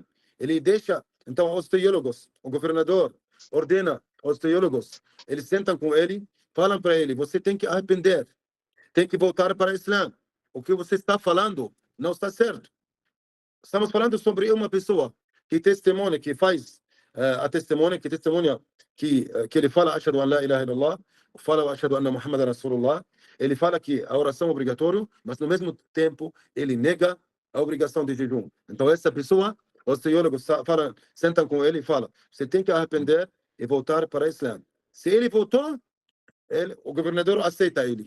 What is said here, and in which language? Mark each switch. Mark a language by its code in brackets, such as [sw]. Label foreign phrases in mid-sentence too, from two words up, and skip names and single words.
[pt] Ele deixa, então os teólogos, o governador ordena aos teólogos, eles sentam com ele, falam para ele: você tem que arrepender, tem que voltar para o Islã. O que você está falando não está certo. Estamos falando sobre uma pessoa que testemunha, que faz a testemunha, que testemunha que ele fala [ar] أشهد أن لا إله إلا الله, [pt] fala [ar] أشهد أن محمدا رسول الله. [pt] Ele fala que a oração é obrigatória, mas no mesmo tempo ele nega a obrigação de jejum. Então essa pessoa, os teólogos sentam com ele e falam: você tem que arrepender e voltar para o Islã. Se ele voltou, o governador aceita ele.